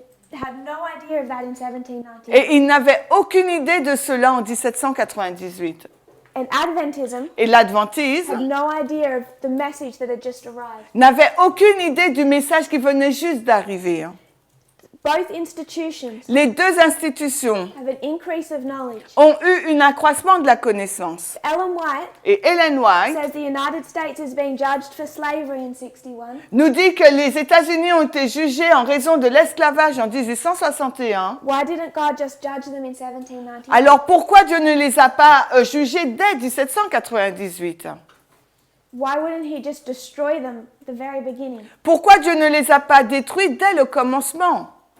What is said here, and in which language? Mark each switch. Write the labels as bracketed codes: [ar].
[en] They had no idea of that in 1798. [fr] Et ils n'avaient aucune idée de cela en 1798. [en] And Adventism [fr] Et l'adventisme [en] had no idea of the message that had just arrived. [fr] n'avait aucune idée du message qui venait juste d'arriver. [en] Both institutions [fr] Les deux institutions [en] have an increase of knowledge. [fr] ont eu un accroissement de la connaissance. [en] Ellen White [fr] Et Ellen White [en] says the United States has been judged for slavery in 61. [fr] nous dit que les États-Unis ont été jugés en raison de l'esclavage en 1861. [en] Why didn't God just judge them in 1798? [fr] Alors pourquoi Dieu ne les a pas jugés dès 1798? [en] Why wouldn't he just destroy them at the very beginning? [fr] Pourquoi Dieu ne les a pas détruits dès le commencement?